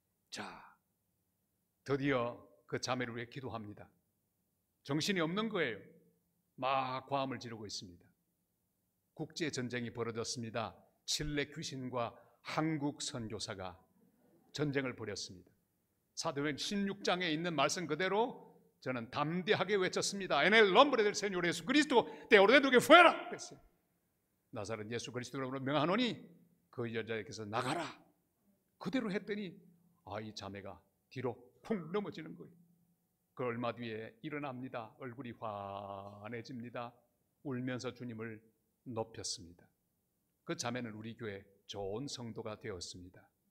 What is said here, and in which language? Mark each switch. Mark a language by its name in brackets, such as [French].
[Korean] 자, 드디어 그 자매를 위해 기도합니다. 정신이 없는 거예요. 막 과음을 지르고 있습니다. 국제전쟁이 벌어졌습니다. 칠레 귀신과 한국 선교사가 전쟁을 벌였습니다. 사도행 16장에 있는 말씀 그대로 저는 담대하게 외쳤습니다. [Spanish] En el nombre del Señor Jesucristo te ordeno que fuera. [Korean] 그랬어요. 나사렛 예수 그리스도로 명하노니 그 여자에게서 나가라. 그대로 했더니 이 자매가 뒤로 쿵 넘어지는 거예요. 그 얼마 뒤에 일어납니다. 얼굴이 환해집니다. 울면서 주님을 높였습니다. 그 자매는 우리 교회 좋은 성도가 되었습니다.